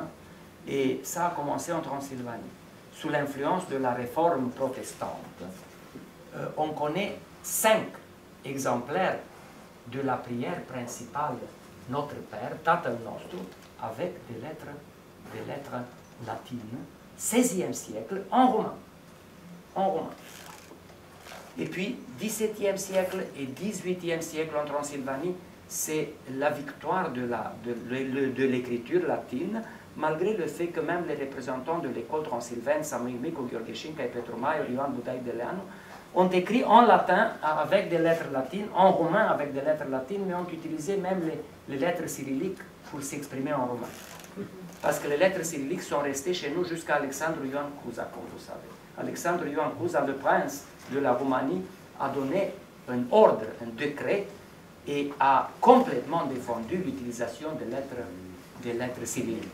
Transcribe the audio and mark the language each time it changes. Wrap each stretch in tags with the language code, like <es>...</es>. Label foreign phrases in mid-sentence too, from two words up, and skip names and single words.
<fr>Et ça a commencé en Transylvanie. Sous l'influence de la réforme protestante, on connaît 5 exemplaires de la prière principale Notre Père,</fr> <ro>Tatăl nostru,</ro> <fr>avec des lettres latines, 16e siècle, en romain. Et puis, 17e siècle et 18e siècle en Transylvanie, c'est la victoire de l'écriture latine, malgré le fait que même les représentants de l'école transylvaine, Samuel Micu, Gheorghe Șinca et Petru Maior, Ioan Budai Deleanu, ont écrit en latin avec des lettres latines, en romain avec des lettres latines, mais ont utilisé même les lettres cyrilliques pour s'exprimer en romain. Parce que les lettres cyrilliques sont restées chez nous jusqu'à Alexandre Ioan Cuza, comme vous savez. Alexandre Ioan Cuza, le prince de la Roumanie, a donné un ordre, un décret, et a complètement défendu l'utilisation des lettres cyrilliques.</fr>